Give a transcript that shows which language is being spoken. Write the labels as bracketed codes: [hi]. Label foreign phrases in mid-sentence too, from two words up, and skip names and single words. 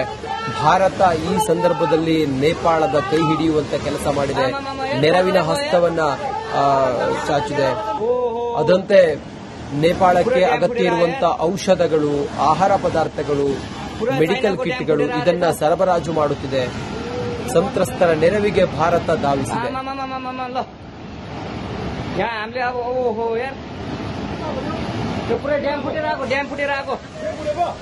[kn] ಭಾರತ ಈ ಸಂದರ್ಭದಲ್ಲಿ ನೇಪಾಳದ ಕೈ ಹಿಡಿಯುವಂತ ಕೆಲಸ ಮಾಡಿದೆ, ನೆರವಿನ ಹಸ್ತವನ್ನ ಚಾಚಿದೆ. ಅದಂತೆ ನೇಪಾಳಕ್ಕೆ ಅಗತ್ಯ ಇರುವಂತಹ ಔಷಧಗಳು, ಆಹಾರ ಪದಾರ್ಥಗಳು, ಮೆಡಿಕಲ್ ಕಿಟ್ಗಳು ಇದನ್ನ ಸರಬರಾಜು ಮಾಡುತ್ತಿದೆ. ಸಂತ್ರಸ್ತರ ನೆರವಿಗೆ ಭಾರತ ಧಾವಿಸಿದೆ. [ne] यहाँ हामीले अब ओहो यार त्यो पुरै ड्याम फुटेर आएको